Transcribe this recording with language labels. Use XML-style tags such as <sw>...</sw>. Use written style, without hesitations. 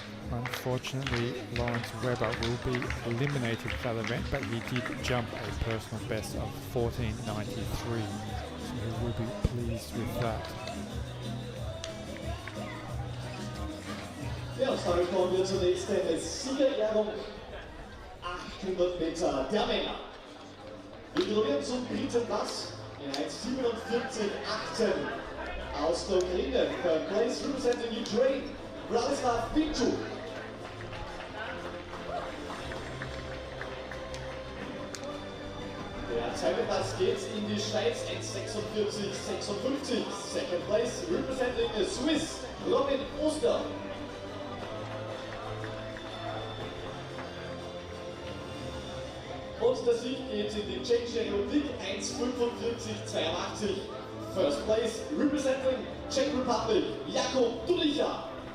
<en>Unfortunately, Lawrence Webber will be eliminated for that event, but he did jump a personal best of 14:93, so he will be pleased with that.</en> <de>Ja, und damit kommen wir zur nächsten Siegerehrung. 800 Meter der Männer. Wir gratulieren zum dritten Platz in 1:47,18 aus der Ukraine.</de> <en>Third place representing Ukraine, Branislav Vinčuk.</en> <de>Der Zweiter Platz geht in die Schweiz, 1,46,56.</de> <en>Second place, representing the Swiss, Robin Oster.</en> <de>Und der Sieg geht in die Tschechische Republik, 1,45,82.</de> <en>First place, representing Czech Republic, Jakub Dulicha.</en>